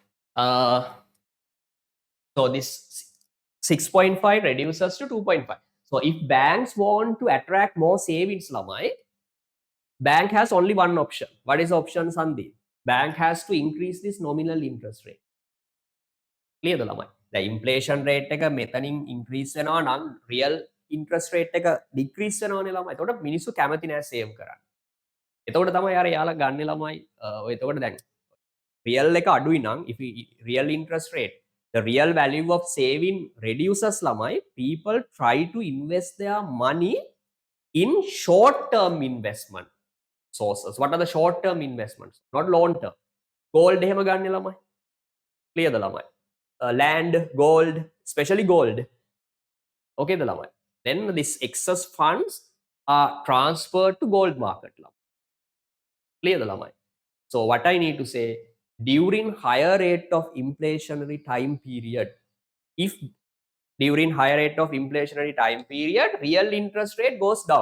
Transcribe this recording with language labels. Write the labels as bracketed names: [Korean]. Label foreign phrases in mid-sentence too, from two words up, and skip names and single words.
[English] So this 6.5 reduces to 2.5. So if banks want to attract more savings, lamai, bank has only one option. What is option, Sandeep? Bank has to increase this nominal interest rate. Clear the lamai. The inflation rate [Sinhala] එක මෙතනින් [English] increase [Sinhala] වෙනවා නම් [English] real interest rate එක decrease [Sinhala] වෙනවනේ ළමයි. එතකොට මිනිස්සු කැමති නෑ save කරන්න. එතකොට තමයි අර යාලා ගන්න ළමයි ඔය එතකොට දැන් real එක අඩුයි නම් [English] if real interest rate, the real value of saving reduces ළමයි, people try to invest their money in short term investment sources. What are the short term investments? Not long term. Gold [Sinhala] එහෙම ගන්න ළමයි. [English] Clear the ළමයි. Land, gold, especially gold. Okay, the ළමයි. Then this excess funds are transferred to gold market. Clear the ළමයි. So what I need to say, during higher rate of inflationary time period, if during higher rate of inflationary time period, real interest rate goes down.